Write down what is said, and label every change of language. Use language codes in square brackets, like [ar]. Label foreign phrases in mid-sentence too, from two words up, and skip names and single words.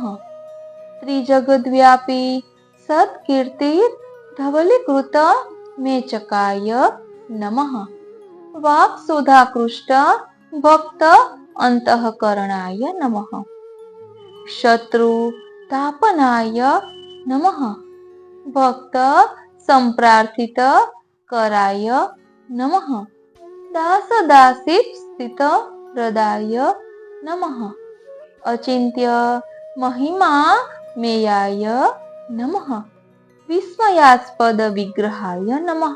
[sa] त्रिजगद्व्यापी सत्कीर्तिर धवलीकृत मेचकाय नमः. वाक्सुधाकृष्ट भक्त अंतःकरणाय नमः. शत्रु तापनाय नमः. भक्त संप्रार्थित कराय नमः. दासदासीप स्थित हृदय नमः. अचिंत्य महिमा मेयाय नमः. विस्मयास्पद विग्रहाय नमः.